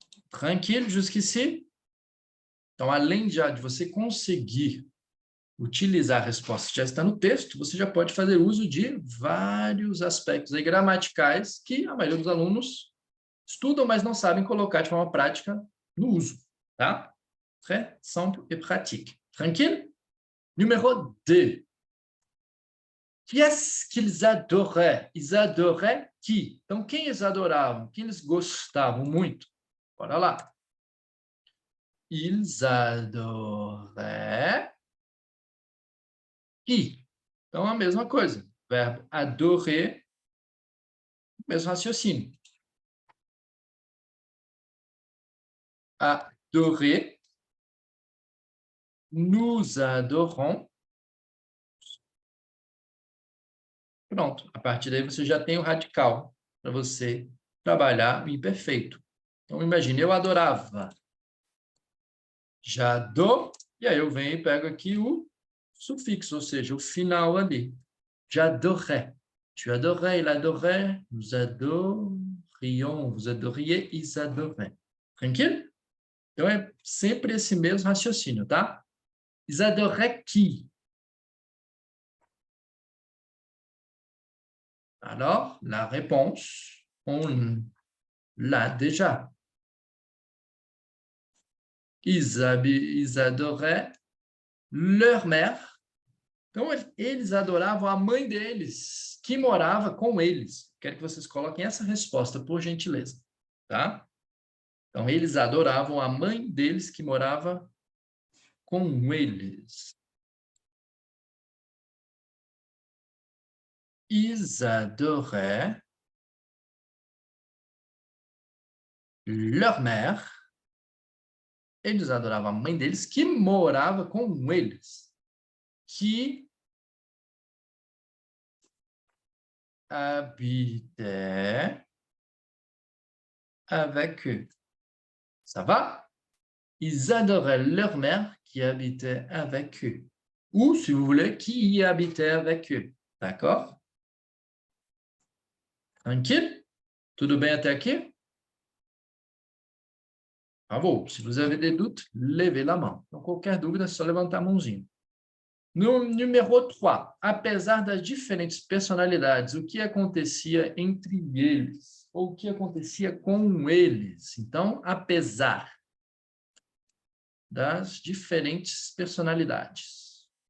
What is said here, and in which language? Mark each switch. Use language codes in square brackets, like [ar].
[pt] Tranquilo jusqu'ici? Então, além de você conseguir utilizar a resposta que já está no texto, você já pode fazer uso de vários aspectos aí gramaticais que a maioria dos alunos estudam, mas não sabem colocar de forma prática no uso, tá? [fr] Très simple et pratique. [pt] Tranquilo? [fr] Numéro 2. Qu'est-ce qu'ils adoraient? Ils adoraient qui? [pt] Então, quem eles adoravam? Quem eles gostavam muito? Bora lá. [fr] Ils adoraient qui? [pt] Então, a mesma coisa. Verbo adorer, mesmo raciocínio. [fr] Adorer, nous adorons. [pt] Pronto. A partir daí, você já tem o radical para você trabalhar o imperfeito. Então, imagine, eu adorava. [fr] J'adore. [pt] E aí eu venho e pego aqui o sufixo, ou seja, o final ali. [fr] J'adorais. Tu adorais, il adorait, nous adorions, vous adoriez, ils adoraient. [pt] Tranquilo? Então, é sempre esse mesmo raciocínio, tá? [fr] Ils adoraient qui? Alors, la réponse, on l'a déjà. Ils adoraient leur mère. [pt] Então, eles adoravam a mãe deles, que morava com eles. Quero que vocês coloquem essa resposta, por gentileza. Tá? Então, eles adoravam a mãe deles, que morava com eles. [fr] Ils adoraient leur mère. [pt] Eles adoravam a mãe deles, que morava com eles. [fr] Que habitait avec eux. Ça va? Ils adoraient leur mère qui habitait avec eux. Ou, si vous voulez, qui y habitait avec eux. D'accord? Tranquille? [pt] Tudo bem até aqui? [fr] Bravo. Se vous avez des doutes, levez la main. [pt] Então, qualquer dúvida, é só levantar a mãozinha. No número 3, apesar das diferentes personalidades, o que acontecia entre eles? Ou o que acontecia com eles? Então, apesar das diferentes personalidades.